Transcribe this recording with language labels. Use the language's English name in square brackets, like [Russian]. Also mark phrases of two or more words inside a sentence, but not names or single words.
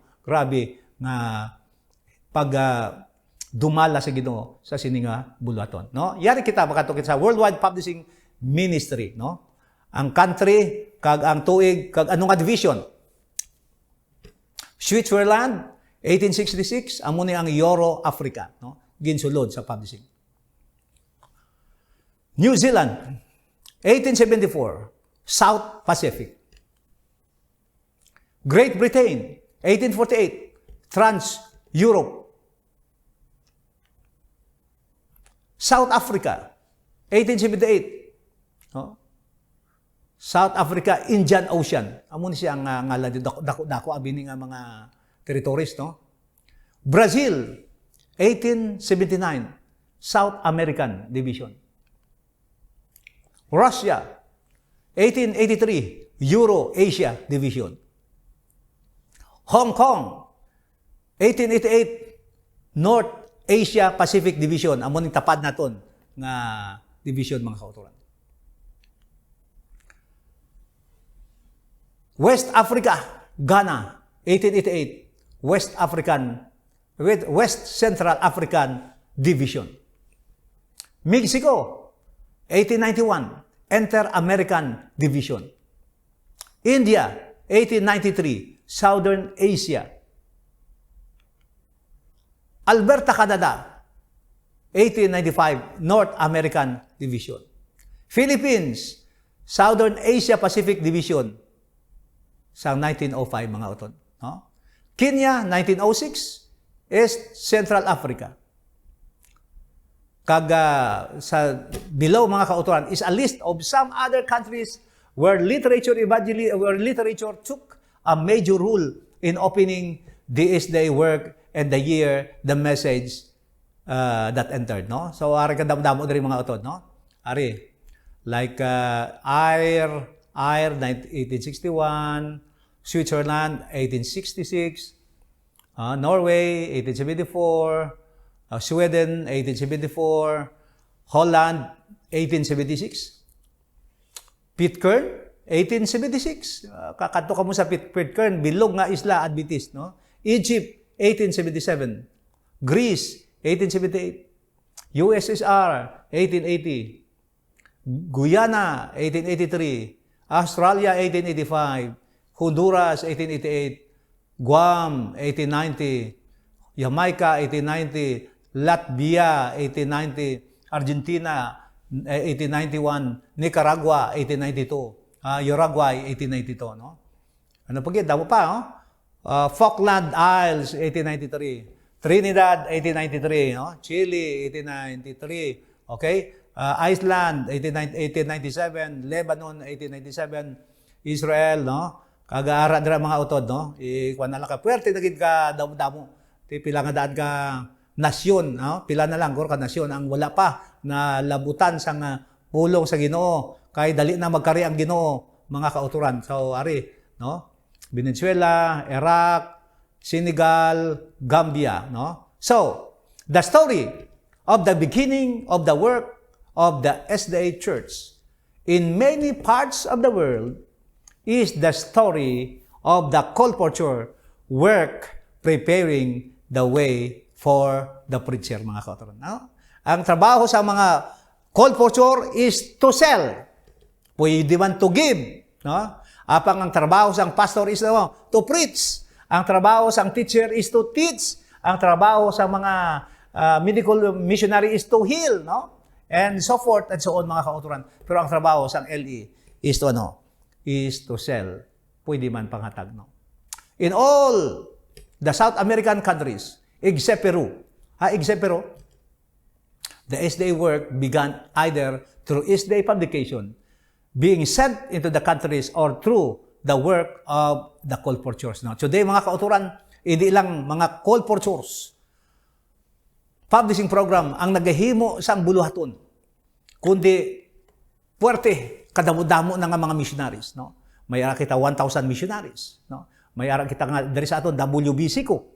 [Hiligaynon] Grabe nga pag dumala sa Ginoo sa sininga buluhaton, no? Yari kita makatukit sa Worldwide Publishing Ministry, no? Ang country kag ang tuig kag anong division. Switzerland 1866, amo ni ang Euro Africa, no? Ginsulod sa publishing. New Zealand 1874, South Pacific. Great Britain 1848, Trans-Europe. South Africa 1878, no? South Africa, Indian Ocean. Amo ni siya ang ngalan dito, dako abini nga mga territories, no? Brazil 1879, South American Division. Russia 1883, Euro-Asia Division. Hong Kong 1888, North Asia Pacific Division. Amo ning tapad naton nga division, mga kauturan. West Africa, Ghana 1888, West Central African Division. Mexico 1891, Inter-American Division. India 1893, Southern Asia. Alberta, Canada 1895, North American Division. Philippines, Southern Asia Pacific Division sa 1905, mga uton, no? Kenya 1906, East Central Africa. Kag sa below, mga kauturan, [English] is a list of some other countries where literature took a major role in opening the SDA work and the year, the message that entered, no? So, [Hiligaynon] ari ka damo dari mga utod, no? Ari, [English] like Ayr 1861, Switzerland 1866, Norway 1874, Sweden 1874, Holland 1876, Pitcairn 1876. [Hiligaynon] Kakanto ka mo sa Pitcairn, bilog nga isla Adventist, no? Egypt 1877, Greece 1878, USSR 1880, Guyana 1883, Australia 1885, Honduras 1888, Guam 1890, Jamaica 1890, Latvia 1890, Argentina 1891, Nicaragua 1892, Uruguay 1892, no? Ano pa damo pa, no? Falkland Isles 1893, Trinidad 1893, no? Chile 1893, okay? Iceland 1897, Lebanon 1897, Israel, no? Kagaara dira mga utod, no? Kuan na lang ka puwerte nagid ka damo-damo. Ti pila nga daan ka nasyon, no? Pila na lang gor ka nasyon ang wala pa na labutan sang pulong sa Ginoo kay dali na magkari ang Ginoo mga kauturan. So ari, no? Venezuela, Iraq, Senegal, Gambia, no? [English] So, the story of the beginning of the work of the SDA Church in many parts of the world is the story of the colporteur work preparing the way for the preacher, [Hiligaynon] mga kauturan, no? Ang trabaho sa mga colporteur [English] is to sell. [Hiligaynon] Pwede man [English] to give, [Hiligaynon] no? Apang ang trabaho sa pastor [English] is to preach. [Hiligaynon] Ang trabaho sa teacher [English] is to teach. [Hiligaynon] Ang trabaho sa mga [English] medical missionary is to heal, [Hiligaynon] no? [English] And so forth and so on, [Hiligaynon] mga kauturan. Pero ang trabaho sa LE [English] is to is to sell. [Hiligaynon] Pwede man panghatag, no? [English] In all the South American countries, except Peru, the SDA work began either through SDA publication, being sent into the countries, or through the work of the colporteurs. No? Today, [Hiligaynon] mga kauturan, hindi lang mga [English] colporteurs publishing program [Hiligaynon] ang nagahimo sang buluhaton, kundi puwerte kadamo-damo na nga mga missionaries. No? May ara kita 1,000 missionaries. No? May ara kita nga dari sa aton WBC ko.